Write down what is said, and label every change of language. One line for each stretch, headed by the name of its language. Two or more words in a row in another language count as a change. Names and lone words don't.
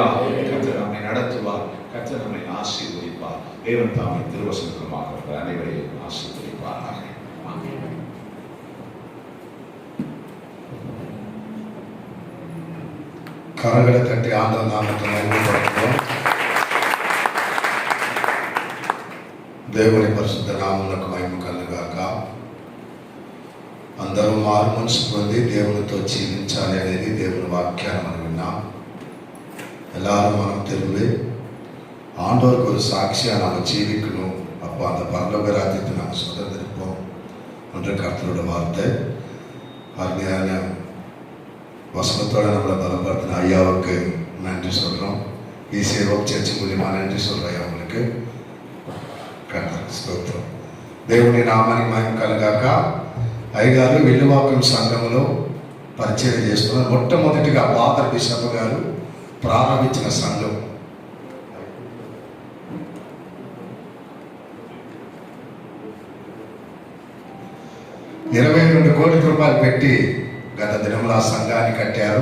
Tamil: கர்த்தர் நம்மை நடத்துவார். கர்த்தர் நம்மை ஆசீர்வதிப்பார். தேவன் தாமே திருவசனமாக அனைவரையும் ஆசீர்வதிப்பாராக. கரங்களை தட்டி ஆண்டவர் நாமத்தை மகிமைப்படுத்துவோம்.
Telugu: దేవుని పరిశుద్ధ నామమునకు మహిమ కలుగాక. అందరూ మారు మనసు పొంది దేవునితో జీవించాలి అనేది దేవుని వాక్యాన్ని మనం విన్నాం.
Tamil: எல்லாரும் மனம் திரும்பி ஆண்டவருக்கு ஒரு சாட்சியாக நாம் ஜீவிக்கணும். அப்போ அந்த பரலோக ராஜ்யத்தை நாம் சுதந்திரிப்போம் என்ற கர்த்தரோட வார்த்தை. அருமையான வசனத்தோடு நம்மளை பலப்படுத்தின ஐயாவுக்கு நன்றி சொல்கிறோம். ஈசிஆர் சர்ச் மூலியமாக நன்றி சொல்கிறேன் அவங்களுக்கு.
Telugu: కర్తకు స్తోత్రం. దేవుని నామానికి మహిమ కలుగాక. అయ్యగారు విల్లువాకం సంఘంలో పరిచయం చేస్తున్నారు. మొట్టమొదటిగా ఫాదర్ బిషప్ గారు ప్రారంభించిన సంఘం. ₹22 కోట్ల పెట్టి గత దినములు ఆ సంఘాన్ని కట్టారు.